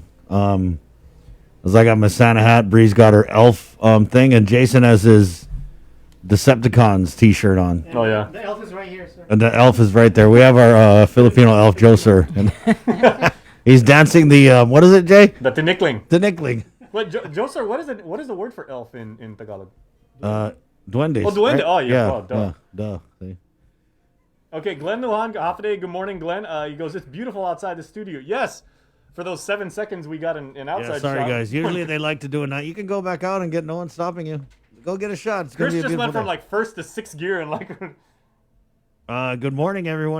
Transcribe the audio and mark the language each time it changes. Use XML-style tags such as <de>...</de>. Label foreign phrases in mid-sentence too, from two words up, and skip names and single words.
<en>As I got my Santa hat, Bree's got her elf thing, and Jason has his Decepticons t-shirt on. Oh, yeah. The elf is right here, sir. And the elf is right there. We have our Filipino elf, Joser. And he's dancing the, what is it, Jay? The tinikling. The nickling. Wait, Joe, sir, what is it? What is the word for elf in Tagalog? Duendes. Oh, duende. Right? Oh, yeah. Yeah, Oh, duh. duh. See? Okay, Glenn Lujan, Hafaday, good morning, Glenn. He goes, it's beautiful outside the studio. Yes, for those 7 seconds we got an outside Yeah, sorry shot. guys. Usually they like to do it now. You can go back out and get no one stopping you. Go get a shot. It's gonna Chris be a just beautiful went from day. like first to sixth gear and like. Good morning, everyone.</en>